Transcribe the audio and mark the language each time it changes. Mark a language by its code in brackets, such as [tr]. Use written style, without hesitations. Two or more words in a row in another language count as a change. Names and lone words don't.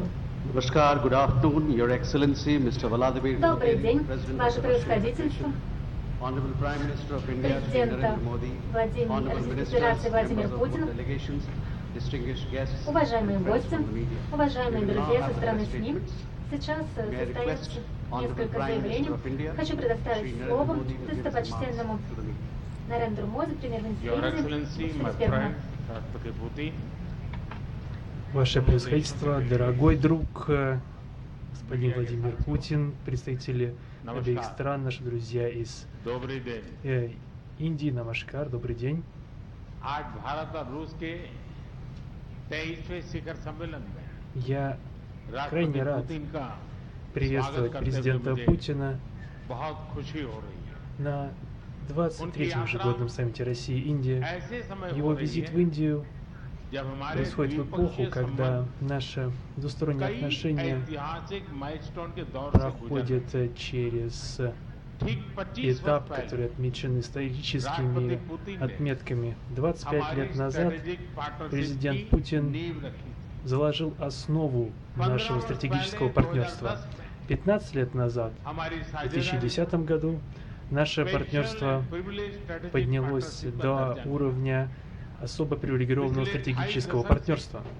[en] Good afternoon, Your Excellency, Mr. Vladimir [ru] Добрый день, Ваше Превосходительство, [en] Honorable Prime Minister of India, [ru] президента Российской Федерации Владимир Путин, [en] distinguished guests, [ru] Уважаемые гости, [en] friends from the media. [ru] уважаемые [en] We will now [ru] друзья [en] have [ru] со [en] the [ru] стороны [en] press [ru] СМИ, [en] statement. [ru] сейчас [en] May I [ru] состоится [en] request Honorable [ru] несколько [en] Prime Minister [ru] заявлений. [en] of India, [ru] Хочу [en] Shri [ru] предоставить [en] Narendra [ru] слово [en] Modi, to give his remarks [ru] достопочтенному [en] to the media. [ru] Нарендру Моди, премьер-министру [en] Your [ru] Индии, [en] Excellency, my [ru] Господину [en] friend, Rashtrapati Bhuti, [ru] Ваше Превосходительство, дорогой друг, господин Владимир Путин, представители обеих стран, наши друзья из Добрый день. Индии, Намашкар, добрый день. [hi] आज भारत और रूस के 23वें शिखर सम्मेलन में [ru] Я [hi] राष्ट्रपति [ru] рад [hi] पुतिन का [ru] приветствовать [hi] स्वागत करते हुए [ru] президента [hi] मुझे [ru] Путина [hi] बहुत खुशी हो रही है। [ru] на 23-м ежегодном саммите России-Индия. [hi] ऐसे समय [ru] Его [hi] हो रही [ru] визит в [hi] है [ru] Индию [hi] जब हमारे [ru] происходит в эпоху, [hi] द्विपक्षीय [ru] когда [hi] संबंध [ru] наши двусторонние [hi] कई [ru] отношения [hi] ऐतिहासिक माइलस्टोन के दौर से गुजर [ru] проходят через [hi] ठीक 25 [ru] этап, [hi] वर्ष [ru] который [hi] पहले [ru] отмечен историческими отметками. 25 лет назад президент Путин заложил основу нашего стратегического партнерства. 15 лет назад, в 2010 году, наше партнерство поднялось до уровня особо привилегированного стратегического партнерства.